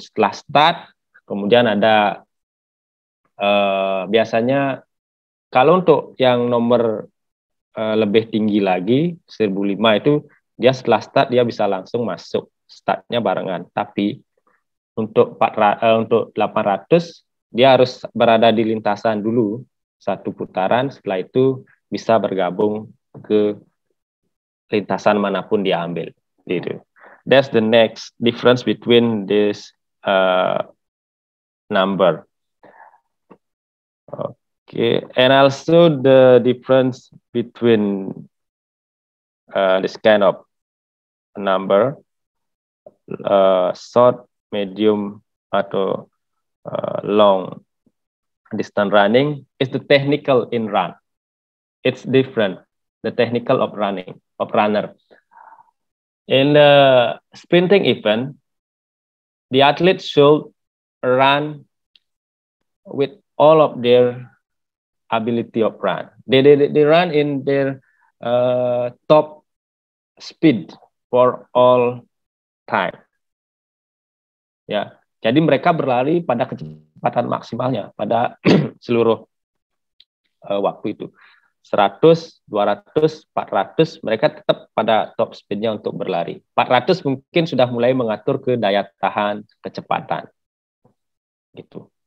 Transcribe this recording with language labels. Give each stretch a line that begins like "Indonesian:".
Indonesian: Setelah start, kemudian ada biasanya, kalau untuk yang nomor lebih tinggi lagi, 1005 itu, dia setelah start, dia bisa langsung masuk. Startnya barengan. Tapi untuk 800, dia harus berada di lintasan dulu, 1 putaran, setelah itu bisa bergabung ke lintasan manapun dia ambil. Gitu.
English: That's the next difference between this number. Okay, and also the difference between this kind of number, short, medium, atau long distance running is the technical in run. It's different, the technical of running, of runner. In the sprinting event, the athlete should run with all of their ability of run. They run in their top speed for all time.
Indonesian: Ya, jadi mereka berlari pada kecepatan maksimalnya pada seluruh waktu itu. 100, 200, 400, mereka tetap pada top speednya untuk berlari. 400 mungkin sudah mulai mengatur ke daya tahan, kecepatan. Gitu.